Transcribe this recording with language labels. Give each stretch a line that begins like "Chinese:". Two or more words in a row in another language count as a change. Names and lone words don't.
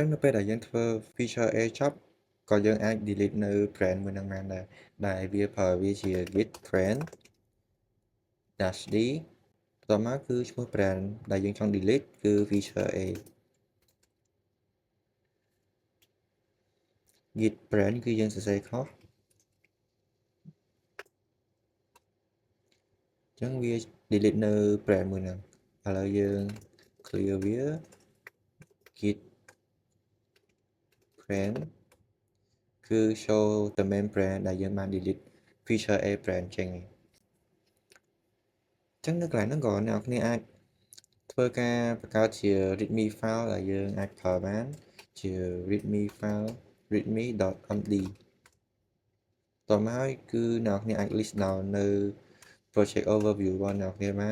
Khmer: នៅពេលដែលយើងធ្វើ
English: feature A
Khmer: ចប់ក៏យើងអាច delete នៅ brand មួយហ្នឹងបានដែរដែលវាប្រើវាជា
English: git brand -d
Khmer: បន្តមកគឺឈ្មោះ brand ដែលយើងចង់ delete គឺ
English: feature A git brand
Khmer: គឺយើងសរសេរខុសអញ្ចឹងវា delete នៅ brand មួយហ្នឹងឥឡូវយើង clear វា
English: git brand
Khmer: គឺ
English: show the main brand
Khmer: ដែលយើងបាន
English: delete feature A brand
Khmer: ចេញចឹងនៅកន្លែងហ្នឹងក៏អ្នកនរគ្នាអាចធ្វើការបង្កើតជា
English: readme file
Khmer: ដែលយើងអាចប្រើបានជា
English: readme file
Khmer: readme.md តមកហើយគឺអ្នកនរគ្នាអាច
English: list down
Khmer: នៅ
English: project overview
Khmer: របស់អ្នកនរគ្នាបា